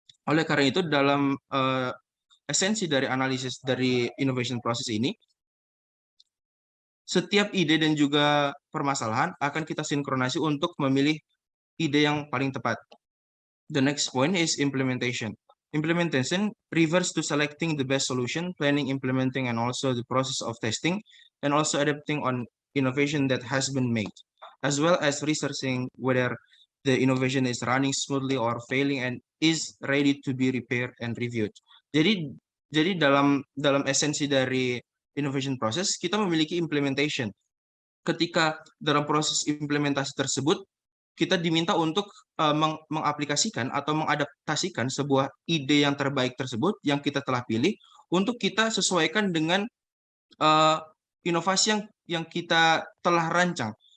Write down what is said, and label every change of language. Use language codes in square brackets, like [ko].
[id] Oleh karena itu, dalam esensi dari analisis dari innovation process ini, setiap ide dan juga permasalahan akan kita sinkronasi untuk memilih ide yang paling tepat. [en] The next point is implementation. Implementation refers to selecting the best solution, planning, implementing, and also the process of testing, and also adapting on innovation that has been made, as well as researching whether the innovation is running smoothly or failing and is ready to be repaired and reviewed. [id] Jadi dalam esensi dari innovation process, kita memiliki implementation. Ketika dalam proses implementasi tersebut, kita diminta untuk mengaplikasikan atau mengadaptasikan sebuah ide yang terbaik tersebut yang kita telah pilih untuk kita sesuaikan dengan inovasi yang kita telah rancang.